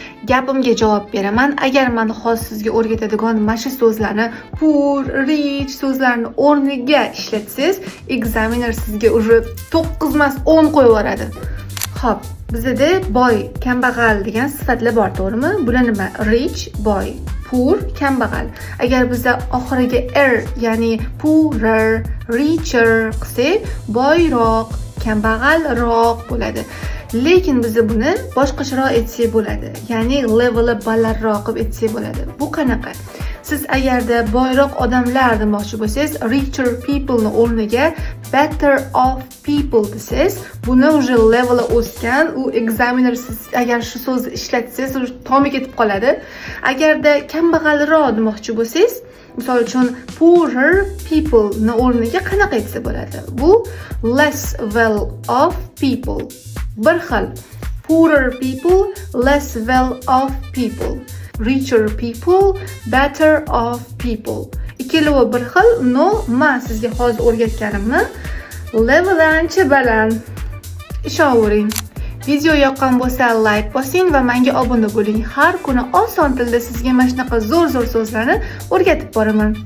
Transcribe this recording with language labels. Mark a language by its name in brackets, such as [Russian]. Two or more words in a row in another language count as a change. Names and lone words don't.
[Uzbek] Gapimga javob beraman. Agar men hozir sizga o'rgatadigan mana shu so'zlarni [English] poor, rich [Uzbek] so'zlarni o'rniga ishlatsangiz, examiner sizga уже 9 emas 10 qo'yib yuboradi. Xo'p, bizda boy, kambag'al degan sifatlar bor, to'g'rimi? Bular nima? [English] Rich, boy, poor, [Uzbek] kambag'al. Agar bizda oxiriga er, ya'ni [English] poorer, richer [Uzbek] qilsak, boyroq, kambag'alroq bo'ladi. Lekin biz buni boshqacharoq aytsak bo'ladi. Ya'ni level'i balandroq qilib aytsak bo'ladi. Bu qanaqa? Siz agarda boyroq odamlar demoqchi bo'lsangiz, [English] richer people [Uzbek] ni o'rniga [English] better off people [Uzbek] desangiz, buni уже level'i o'sgan, u examiner siz agar shu so'zni ishlatsangiz, tomi ketib qoladi. Agarda kambag'alroq demoqchi bo'lsangiz, misol uchun [English] poorer people [Uzbek] ni o'rniga qanaqa aytsa bo'ladi? [English] Bu less well off people. [Uzbek] Bir xil. [English] Poorer people, less well off people. Richer people, better off people. [Uzbek] Ikkalovi bir xil. No, men sizga hozir o'rgatganimni level ancha baland. Ishonavering. Video yoqqan bo'lsa like bosing va menga obuna bo'ling. Har kuni oson tilda sizga mana shunaqa zo'r so'zlarni o'rgatib boraman.